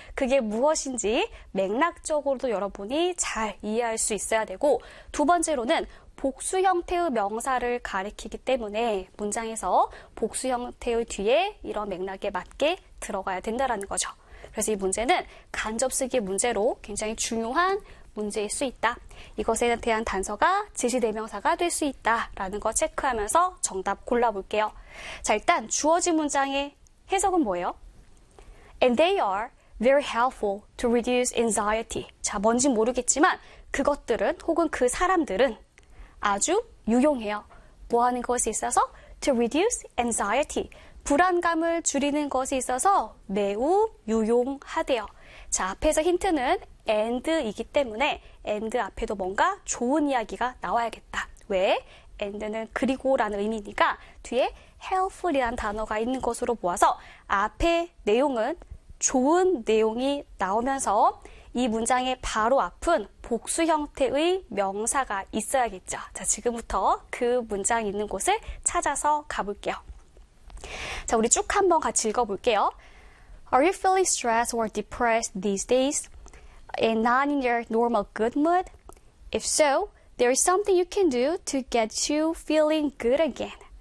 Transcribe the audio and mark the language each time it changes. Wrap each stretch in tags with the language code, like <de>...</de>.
<ko>그게 무엇인지 맥락적으로도 여러분이 잘 이해할 수 있어야 되고, 두 번째로는 복수 형태의 명사를 가리키기 때문에 문장에서 복수 형태의 뒤에 이런 맥락에 맞게 들어가야 된다는 거죠. 그래서 이 문제는 간접쓰기 문제로 굉장히 중요한 문제일 수 있다. 이것에 대한 단서가 지시대명사가 될 수 있다라는 거 체크하면서 정답 골라볼게요. 자, 일단 주어진 문장의 해석은 뭐예요?</ko> <en>And they are very helpful to reduce anxiety.</en> <ko>자, 뭔지 모르겠지만 그것들은 혹은 그 사람들은 아주 유용해요. 뭐 하는 것이 있어서?</ko> <en>To reduce anxiety.</en> <ko>불안감을 줄이는 것이 있어서 매우 유용하대요. 자, 앞에서 힌트는 and이기 때문에 and 앞에도 뭔가 좋은 이야기가 나와야겠다. 왜? and는 그리고라는 의미니까 뒤에 helpful이라는 단어가 있는 것으로 모아서 앞에 내용은 좋은 내용이 나오면서 이 문장의 바로 앞은 복수 형태의 명사가 있어야겠죠. 자, 지금부터 그 문장 있는 곳을 찾아서 가볼게요. 자, 우리 쭉 한번 같이 읽어볼게요.</ko> <en>Are you feeling stressed or depressed these days? And not in your normal good mood? If so, there is something you can do to get you feeling good again.</en>